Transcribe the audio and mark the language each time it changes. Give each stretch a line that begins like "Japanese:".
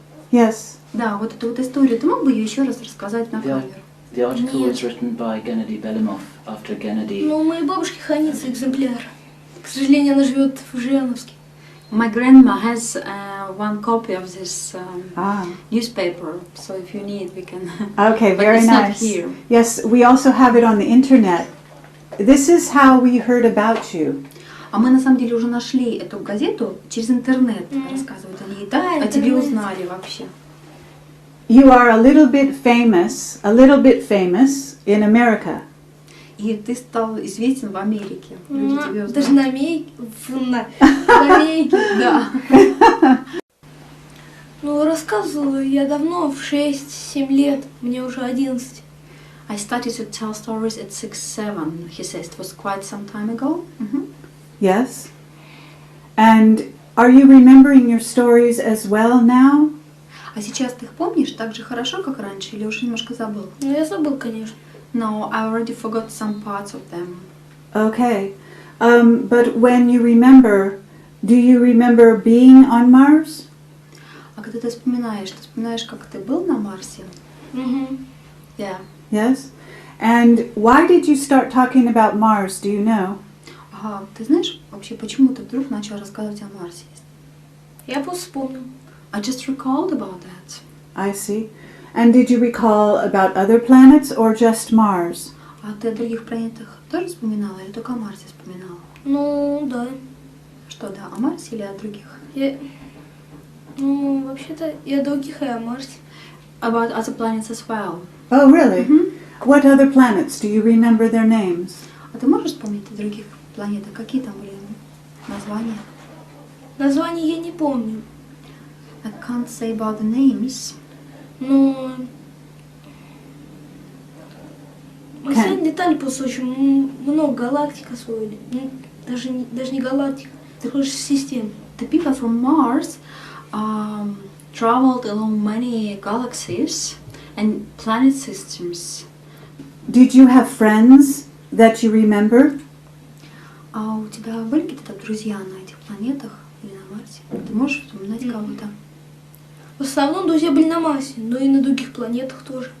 English: Yes.
Russian: Да, вот эту вот историю, ты мог бы ее еще раз рассказать на Да. камеру?
English: The article
Russian: Нет.
English: was written by Gennady Belimov after Gennady.
Russian: Ну, у моей бабушки хранится экземпляр. К сожалению, она живет в Жирановске.
English: My grandma has one copy of this Ah. newspaper, so if you need, we can... Okay, But very it's not nice. here. Yes, we also have it on the internet. This is how we heard about you.
Russian: А мы на самом деле уже нашли эту газету через интернет, рассказывают о ней, да? Да, О тебе интернет. узнали вообще.
English: You are a little bit famous in America.
Russian: И ты стал известен в Америке. Люди тебя Даже узнали. на Америке. В Америке. Да. Ну, рассказывала я давно, в 6-7 лет. Мне уже 11.
English: I started to tell stories at 6-7, he says. It was quite some time ago. Yes. And are you remembering your stories as well now?
Russian: А сейчас ты их помнишь так же хорошо, как раньше, или уже немножко забыл? Ну, я забыл, конечно.
English: No, I already forgot some parts of them. Okay. But when you remember, do you remember being on Mars?
Russian: А когда ты вспоминаешь как ты был на Марсе? Угу.
English: Yeah. Yes. And why did you start talking about Mars? Do you know?
Russian: Ага, ты знаешь вообще, почему ты вдруг начал рассказывать о Марсе? Я просто вспомнил.
English: I just recalled about that. I see. And did you recall about other planets or just Mars?
Russian: А ты о других планетах тоже вспоминала или только о Марсе вспоминала? Ну, да. Что, да, о Марсе или о других? Ну, вообще-то, я о других и о Марсе.
English: About other planets as well. Oh, really? What other planets? Do you remember their names?
Russian: А ты можешь вспомнить о других планетах? Какие там были названия? Название я не помню.
English: I can't say about the names.
Russian: Ну, мы сегодня летали просто очень много галактик освоили. Ну, даже не галактик, такой же систем.
English: The people from Mars traveled along many galaxies and planet systems. Did you have friends that you remember?
Russian: А у тебя были какие-то друзья на этих планетах или на Марсе? Ты можешь вспоминать кого-то? В основном друзья были на Марсе, но и на других планетах тоже.